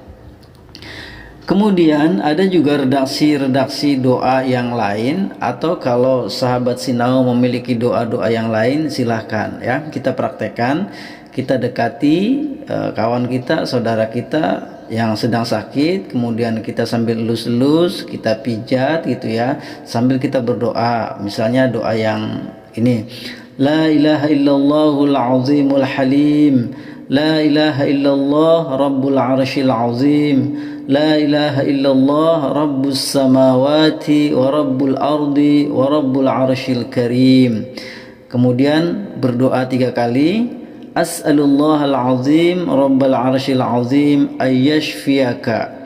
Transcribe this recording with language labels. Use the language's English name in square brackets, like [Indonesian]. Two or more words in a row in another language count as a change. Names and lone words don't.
[Indonesian] Kemudian ada juga redaksi-redaksi doa yang lain, atau kalau sahabat Sinau memiliki doa-doa yang lain silahkan ya kita praktekkan, kita dekati kawan kita, saudara kita yang sedang sakit, kemudian kita sambil elus-elus, kita pijat gitu ya, sambil kita berdoa. Misalnya doa yang ini, [Arabic] لا إله إلا الله العظيم الحليم، لا إله إلا الله رب العرش العظيم، لا إله إلا الله رب السماوات ورب الأرض ورب العرش الكريم. [Indonesian] Kemudian berdoa 3 kali, [Arabic] أسأل الله العظيم رب العرش العظيم أن يشفيك.